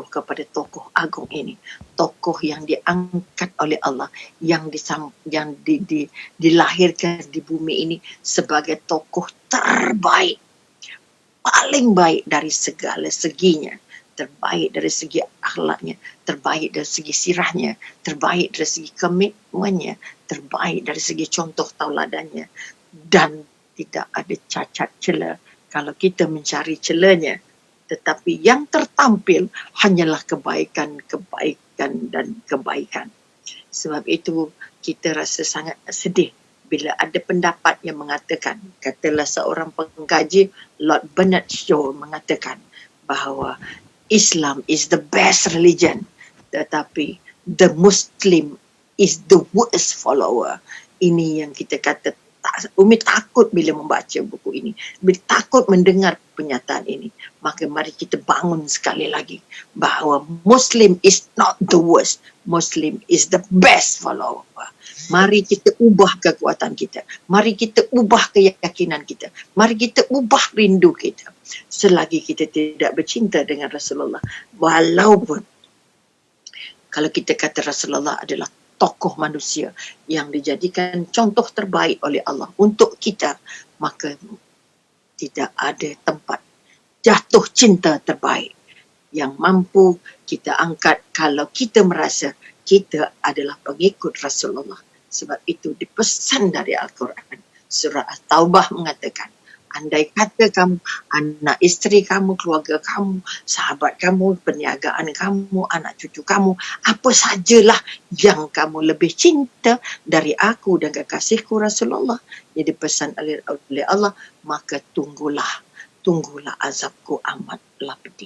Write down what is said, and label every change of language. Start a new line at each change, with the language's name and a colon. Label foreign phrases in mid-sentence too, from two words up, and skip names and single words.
Malay: kepada tokoh agung ini, tokoh yang diangkat oleh Allah, yang dilahirkan di bumi ini sebagai tokoh terbaik, paling baik dari segala seginya, terbaik dari segi akhlaknya, terbaik dari segi sirahnya, terbaik dari segi komitmennya, terbaik dari segi contoh tauladannya, dan tidak ada cacat celah kalau kita mencari celahnya. Tetapi yang tertampil hanyalah kebaikan, dan kebaikan. Sebab itu kita rasa sangat sedih bila ada pendapat yang mengatakan, katalah seorang pengkaji Lord Bernard Shaw mengatakan bahawa
English: Islam is the best religion,
Malay: tetapi
English: the Muslim is the worst follower.
Malay: Ini yang kita kata, Umi takut bila membaca buku ini, bila takut mendengar pernyataan ini. Maka mari kita bangun sekali lagi bahawa
English: Muslim is not the worst, Muslim is the best follower.
Malay: Mari kita ubah kekuatan kita, mari kita ubah keyakinan kita, mari kita ubah rindu kita. Selagi kita tidak bercinta dengan Rasulullah, walaupun kalau kita kata Rasulullah adalah tokoh manusia yang dijadikan contoh terbaik oleh Allah untuk kita, maka tidak ada tempat jatuh cinta terbaik yang mampu kita angkat kalau kita merasa kita adalah pengikut Rasulullah. Sebab itu dipesan dari Al-Quran, surah At-Taubah mengatakan, Andai kata kamu, anak isteri kamu, keluarga kamu, sahabat kamu, perniagaan kamu, anak cucu kamu, apa sajalah yang kamu lebih cinta dari aku dan kekasihku Rasulullah, yang dipesan oleh Allah, maka tunggulah azabku amatlah pedih.